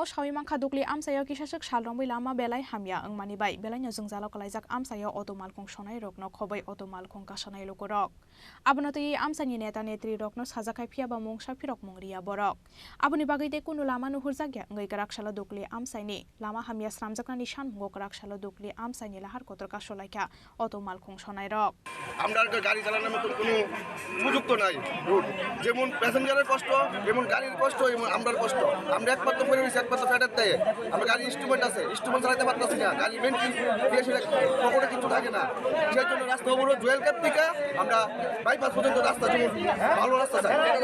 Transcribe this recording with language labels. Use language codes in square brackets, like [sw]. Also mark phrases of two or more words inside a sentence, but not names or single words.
[brx] सावि मांखा दुगली आमसायो किसासक सालरंबै लामा बेलाय हामिया अंमानिबाय बेलायनो जोंजालो कलायजाक आमसायो अटमाल खुंसनाय रकनो खबै अटमाल खुं कासनाय लोगो रक आबनतयै आमसाइनि नेता नेत्री रकनो साजाखाय फियाबा मुंसा फिरक मुंरिया बरक आबनि बागै दे कुनु लामा नुहुरजाग्या ngै गराकसालो दुगली आमसाइनि लामा हामिया स्रामजाकनानि सानमुंगो गराकसालो दुगली आमसाइनि लाहार कतरका सलायख्या अटमाल खुंसनाय रक [bn] আমরা গাড়ি চালানোর মতো কোনো সুযোগ তো নাই যেমন প্যাসেঞ্জারের কষ্ট যেমন গাড়ির কষ্ট এবং আমরার কষ্ট আমরা একমাত্র করে রয়েছি একমাত্র ফ্যাটার দেয় আমরা গাড়ির ইনস্ট্রুমেন্ট আছে ইনস্ট্রুমেন্ট চালাতে পারতেছি না গাড়ি মেনটেন দিয়ে পকেটে কিছু থাকে না সেই জন্য রাস্তা অবরোধ জুয়েল ক্যাপ থেকে আমরা বাইপাস পর্যন্ত রাস্তা যেমন ভালো রাস্তা চাই